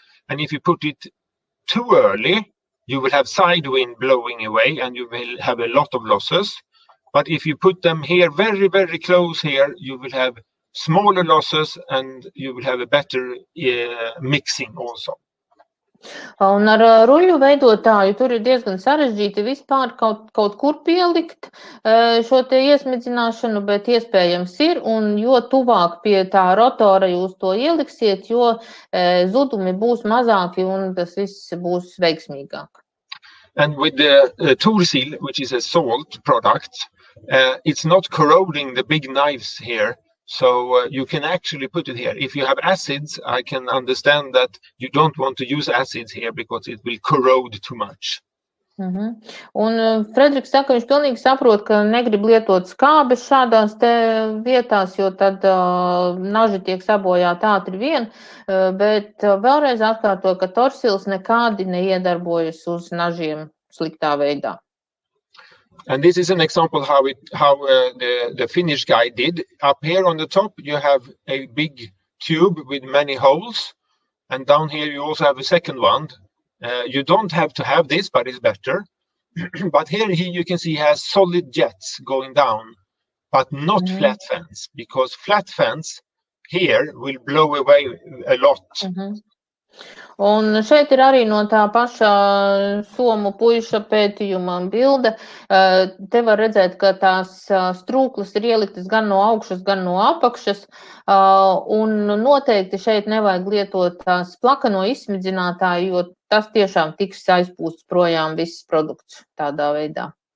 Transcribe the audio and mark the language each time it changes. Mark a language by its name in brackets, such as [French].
[English] And if you put it too early, you will have side wind blowing away and you will have a lot of losses. But if you put them here very, very close here, you will have smaller losses and you will have a better mixing also. [Latvian] Un ar ruļu veidotāju tur ir diezgan sarežģīti vispār kaut kur pielikt šo te iesmidzināšanu, bet iespējams ir, un jo tuvāk pie tā rotora jūs to ieliksiet, jo zudumi būs mazāki un tas viss būs veiksmīgāk. [English] And with the Tursil, which is a salt product, it's not corroding the big knives here. So you can actually put it here. If you have acids, I can understand that you don't want to use acids here because it will corrode too much. [Latvian] Un Frederiks saka, viņš pilnīgi saprot, ka negrib lietot skābes šādās te vietās, jo tad naži tiek sabojāti ātri vien, bet vēlreiz atkārto, ka Torsils nekādi neiedarbojas uz nažiem sliktā veidā. [English] And this is an example how the Finnish guy did. Up here on the top, you have a big tube with many holes. And down here, you also have a second one. You don't have to have this, but it's better. But here you can see he has solid jets going down, but not flat fence, because flat fence here will blow away a lot. [Latvian] Un šeit ir arī no tā paša somu puiša pētījuma bilde. Te var redzēt, ka tās strūklas ir ieliktas gan no augšas, gan no apakšas. Un noteikti šeit nevajag lietot tās plakano izsmidzinātāju, jo tas tiešām tiks aizpūsts projām viss produkts tādā veidā.